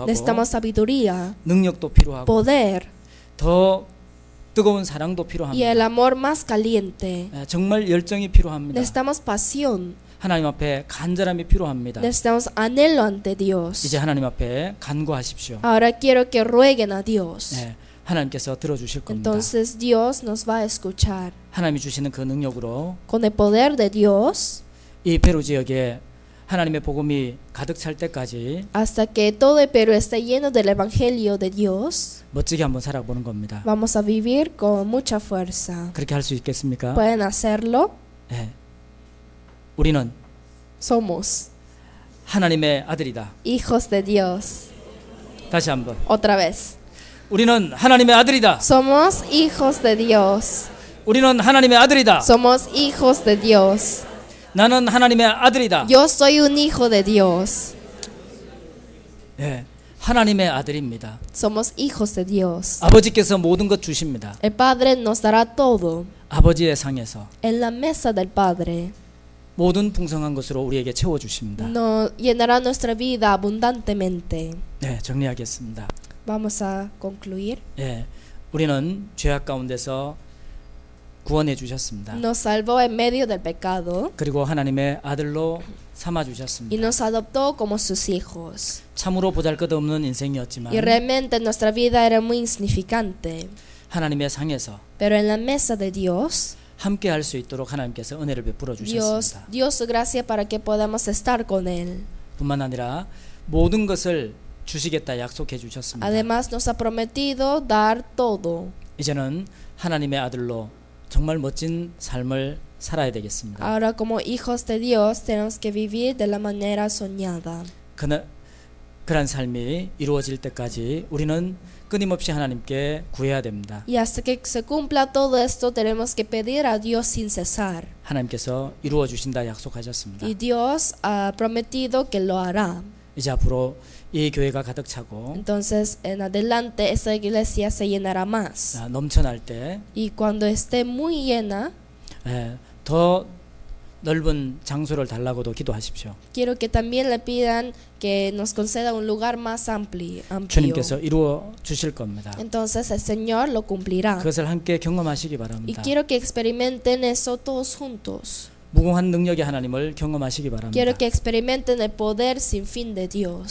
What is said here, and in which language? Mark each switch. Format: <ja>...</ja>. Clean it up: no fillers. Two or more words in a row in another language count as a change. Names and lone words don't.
<es>Necesitamos sabiduría,</es> <ko>능력도 필요하고</ko> <es>poder</es> <ko>더 뜨거운 사랑도</ko> <es>y el</es> <ko>필요합니다.</ko> <es>amor más caliente.</es> <ko>예, 정말 열정이 필요합니다.</ko> <es>Necesitamos pasión,</es> <ko>하나님 앞에 간절함이 필요합니다.</ko> <es>necesitamos anhelo ante Dios.</es> <ko>이제 하나님 앞에 간구하십시오.</ko> <es>Ahora quiero que rueguen a Dios.</es> <ko>예, 하나님께서 들어주실 겁니다.</ko> <es>Entonces Dios nos va a escuchar.</es> <ko>하나님이 주시는 그 능력으로</ko> <es>Con el poder de Dios,</es> <ko>이 페루 지역에 하나님의 복음이 가득 찰 때까지</ko> <es>hasta que todo el Perú esté lleno del Evangelio de Dios,</es> <ko>멋지게 한번 살아보는 겁니다.</ko> <es>vamos a vivir con mucha fuerza.</es> <ko>그렇게 할 수 있겠습니까?</ko> <es>¿Pueden hacerlo?</es> <ko>예. 우리는</ko> <es>Somos</es> <ko>하나님의 아들이다.</ko> <es>hijos de Dios.</es> <ko>다시 한번.</ko> <es>Otra vez.</es> <ko>우리는 하나님의 아들이다.</ko> <es>Somos hijos de Dios.</es> <ko>우리는 하나님의 아들이다.</ko> <es>Somos hijos de Dios.</es> <ko>나는 하나님의 아들이다.</ko> <es>Yo soy un hijo de Dios.</es> <ko>예. 하나님의 아들입니다.</ko> <es>Somos hijos de Dios.</es> <ko>아버지께서 모든 것 주십니다.</ko> <es>El Padre nos dará todo.</es> <ko>아버지의 상에서</ko> <es>En la mesa del Padre</es> <ko>모든 풍성한 것으로 우리에게 채워 주십니다.</ko> <es>nos llenará nuestra vida abundantemente.</es> <ko>네, 정리하겠습니다.</ko> <es>Vamos a concluir.</es> <ko>예. 우리는 죄악 가운데서 구원해 주셨습니다.</ko> <es>Nos salvó en medio del pecado</es> <ko>그리고 하나님의 아들로 삼아</ko> <es>y</es> <ko>주셨습니다.</ko> <es>nos adoptó como sus hijos.</es> <ko>참으로 보잘것없는 인생이었지만</ko> <es>Y realmente nuestra vida era muy insignificante.</es> <ko>하나님의 상에서</ko> <es>Pero en la mesa de Dios,</es> <ko>함께 할 수 있도록 하나님께서 은혜를 베풀어 주셨습니다.</ko> <es>Dios su gracia para que podamos estar con Él.</es> <ko>뿐만 아니라 모든 것을 주시겠다 약속해 주셨습니다.</ko> <es>Además nos ha prometido dar todo.</es> <ko>이제는 하나님의 아들로 정말 멋진 삶을 살아야 되겠습니다.</ko> <es>Ahora como hijos de Dios tenemos que vivir de la manera soñada.</es> <ko>그런 삶이 이루어질 때까지 우리는 끊임없이 하나님께 구해야 됩니다.</ko> <es>Y hasta que se cumpla todo esto tenemos que pedir a Dios sin cesar.</es> <ko>하나님께서 이루어 주신다 약속하셨습니다.</ko> <es>Y Dios ha prometido que lo hará.</es> <ko>이제 앞으로 이 교회가 가득 차고</ko> <es>Entonces en adelante esta iglesia se llenará más.</es> <ko>넘쳐날 때</ko> <es>Y cuando esté muy llena,</es> <ko>더 넓은 장소를 달라고도 기도하십시오.</ko> <es>Quiero que también le pidan que nos conceda un lugar más amplio.</es> <ko>주님께서 이루어 주실 겁니다.</ko> <es>Entonces el Señor lo cumplirá.</es> <ko>그것을 함께 경험하시기</ko> <es>Y</es> <ko>바랍니다.</ko> <es>quiero que experimenten eso todos juntos.</es> <ko>무궁한 능력의 하나님을 경험하시기 바랍니다.</ko> <es>Quiero que experimenten el poder sin fin de Dios.</es>